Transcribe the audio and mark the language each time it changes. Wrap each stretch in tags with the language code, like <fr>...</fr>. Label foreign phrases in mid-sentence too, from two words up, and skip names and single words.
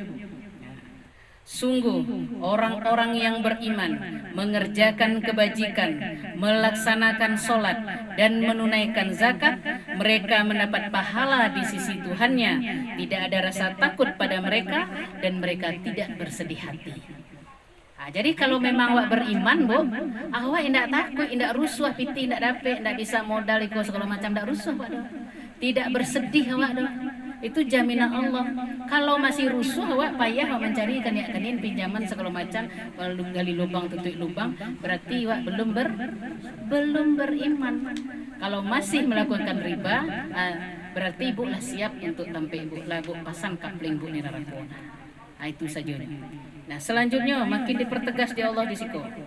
<id>Sungguh orang-orang yang beriman mengerjakan kebajikan, melaksanakan sholat dan menunaikan zakat, mereka mendapat pahala di sisi Tuhannya. Tidak ada rasa takut pada mereka dan mereka tidak bersedih hati. Jadi kalau memang awak beriman bu, awak tidak takut, tidak rusuh, piti tidak dapat, tidak bisa modal ikut segala macam, tidak rusuh pak doh. Tidak bersedih awak doh. Itu jaminan Allah. Kalau masih rusuh awak payah awak mencari kanin pinjaman segala macam, lalu gali lubang tutup lubang, berarti awak belum beriman. Kalau masih melakukan riba, berarti ibu lah siap untuk tampil ibu lah bu pasang kapling bu ni neraka. Itu saja. Nah selanjutnya makin dipertegas di Allah di situ.</id>